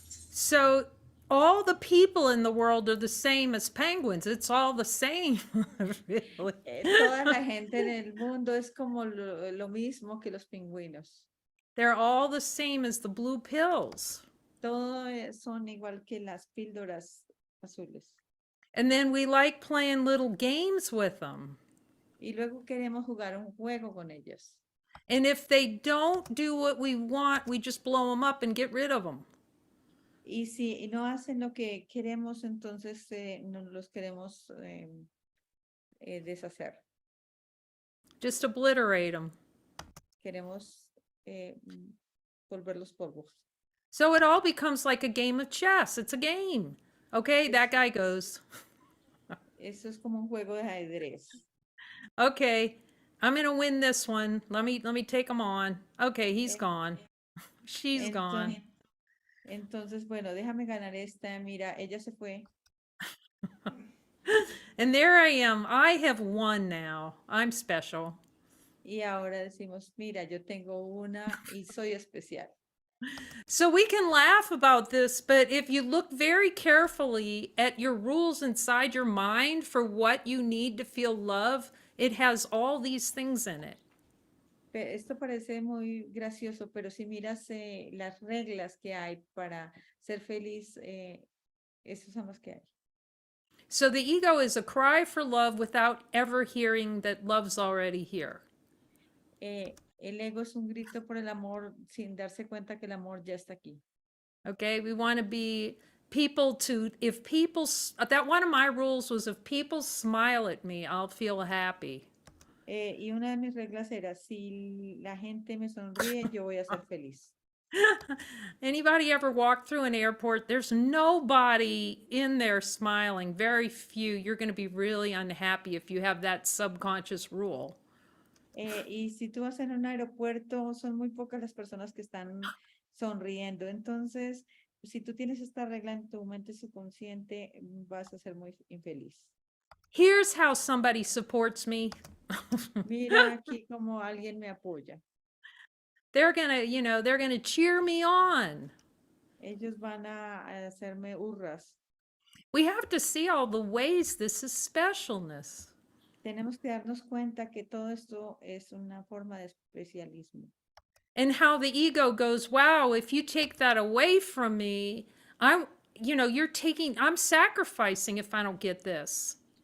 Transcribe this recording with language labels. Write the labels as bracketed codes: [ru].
[en] So all the people in the world are the same as penguins. It's all the same, really. [es] Toda la gente en el mundo es como lo mismo que los pingüinos. [en] They're all the same as the blue pills. [es] Todos son igual que las píldoras azules. [en] And then we like playing little games with them. [es] Y luego queremos jugar un juego con ellas. [en] And if they don't do what we want, we just blow them up and get rid of them. [es] Y si no hacen lo que queremos, entonces nos los queremos deshacer. [en] Just obliterate them. [es] Queremos volverlos polvos. [en] So it all becomes like a game of chess. It's a game. Okay, that guy goes. [es] Eso es como un juego de ajedrez. [en] Okay, I'm gonna win this one. Let me take him on. Okay, he's gone. She's gone. [es] Entonces, bueno, déjame ganar esta. Mira, ella se fue. [en] And there I am. I have won now. I'm special. [es] Y ahora decimos, mira, yo tengo una y soy especial. [en] So we can laugh about this, but if you look very carefully at your rules inside your mind for what you need to feel love, it has all these things in it. [es] Esto parece muy gracioso, pero si miras las reglas que hay para ser feliz, esos son los que hay. [en] So the ego is a cry for love without ever hearing that love's already here. [es] El ego es un grito por el amor sin darse cuenta que el amor ya está aquí. [en] Okay, we want to be people to, if people, that one of my rules was if people smile at me, I'll feel happy. [es] Y una de mis reglas era, si la gente me sonríe, yo voy a ser feliz. [en] Anybody ever walk through an airport? There's nobody in there smiling, very few. You're going to be really unhappy if you have that subconscious rule. [es] Y si tú vas en un aeropuerto, son muy pocas las personas que están sonriendo. Entonces, si tú tienes esta regla en tu mente subconsciente, vas a ser muy infeliz. [en] Here's how somebody supports me. [es] Mira aquí como alguien me apoya. [en] They're gonna, they're gonna cheer me on. [es] Ellos van a hacerme hurras. [en] We have to see all the ways this is specialness. [es] Tenemos que darnos cuenta que todo esto es una forma de especialismo. [en] And how the ego goes, wow, if you take that away from me, I'm, I'm sacrificing if I don't get this.